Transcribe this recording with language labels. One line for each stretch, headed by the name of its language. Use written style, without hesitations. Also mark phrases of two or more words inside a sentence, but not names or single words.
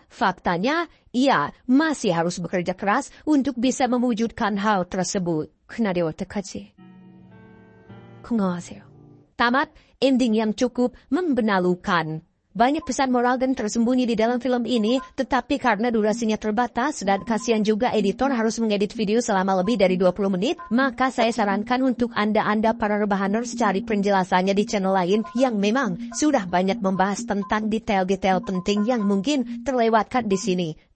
Indonesian: Faktanya, ia masih harus bekerja keras untuk bisa mewujudkan hal tersebut.
Korean: 그날이 어떡하지? 건강하세요.
Indonesian: Tamat, ending yang cukup membenalukan. Banyak pesan moral dan tersembunyi di dalam film ini, tetapi karena durasinya terbatas dan kasihan juga editor harus mengedit video selama lebih dari 20 menit, maka saya sarankan untuk Anda para rebahaners cari penjelasannya di channel lain yang memang sudah banyak membahas tentang detail-detail penting yang mungkin terlewatkan di sini.